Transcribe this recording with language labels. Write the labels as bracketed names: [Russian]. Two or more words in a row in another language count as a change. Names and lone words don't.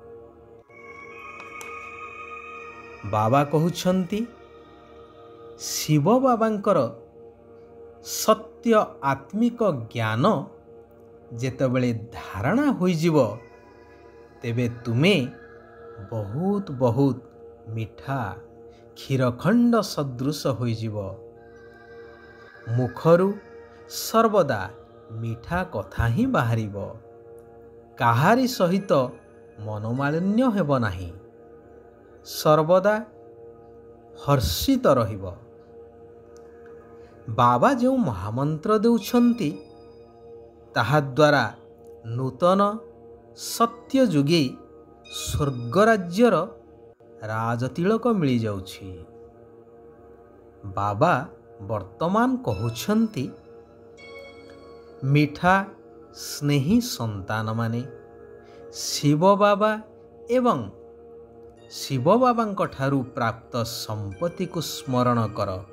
[Odia] ବାବା କହୁଛନ୍ତି ଶିବ ବାବାଙ୍କର ସତ୍ୟ ଆତ୍ମିକ ଜ୍ଞାନ ଯେତେବେଳେ ଧାରଣା ହୋଇ ଯିବ ତେବେ ତୁମେ ବହୁତ ବହୁତ ମିଠା କ୍ଷୀରଖଣ୍ଡ ସଦୃଶ ହୋଇ ଯିବ। ମୁଖରୁ ସର୍ବଦା ମିଠା କଥା ହିଁ ବାହାରିବ, କାହାରି ସହିତ ମନୋମାଳିନ୍ୟ ହେବ ନାହିଁ, ସର୍ବଦା ହର୍ଷିତ ରହିବ। ବାବା ଯେଉଁ ମହାମନ୍ତ୍ର ଦେଉଛନ୍ତି ତାହାଦ୍ୱାରା ନୂତନ ସତ୍ୟଯୁଗୀ ସ୍ୱର୍ଗରାଜ୍ୟର ରାଜତିଳକ ମିଳିଯାଉଛି। ବାବା ବର୍ତ୍ତମାନ କହୁଛନ୍ତି, ମିଠା ସ୍ନେହୀ ସନ୍ତାନମାନେ ଶିବ ବାବା ଏବଂ ଶିବ ବାବାଙ୍କ ଠାରୁ ପ୍ରାପ୍ତ ସମ୍ପତ୍ତିକୁ ସ୍ମରଣ କର।